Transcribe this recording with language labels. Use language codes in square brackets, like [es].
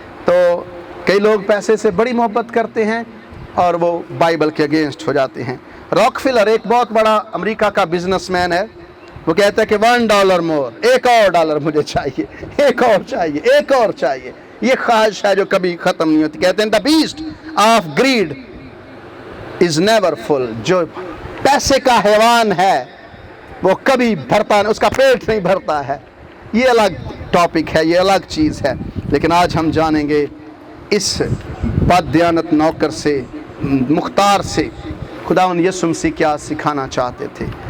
[ur] تو کئی لوگ پیسے سے بڑی محبت کرتے ہیں اور وہ بائبل کے اگینسٹ ہو جاتے ہیں. راک فلر ایک بہت بڑا امریکہ کا بزنس مین ہے. وہ کہتا ہے کہ $1 مور, 1 اور ڈالر مجھے چاہیے, 1 اور چاہیے, 1 اور چاہیے. یہ خواہش ہے جو کبھی ختم نہیں ہوتی. کہتے ہیں [en] the beast of greed is never full. [ur] جو پیسے کا حیوان ہے وہ کبھی بھرتا نہیں, اس کا پیٹ نہیں بھرتا ہے. یہ الگ ٹاپک ہے, یہ الگ چیز ہے. لیکن آج ہم جانیں گے اس بد دیانت نوکر سے, مختار سے خداوند یسوع مسیح کیا سکھانا چاہتے تھے.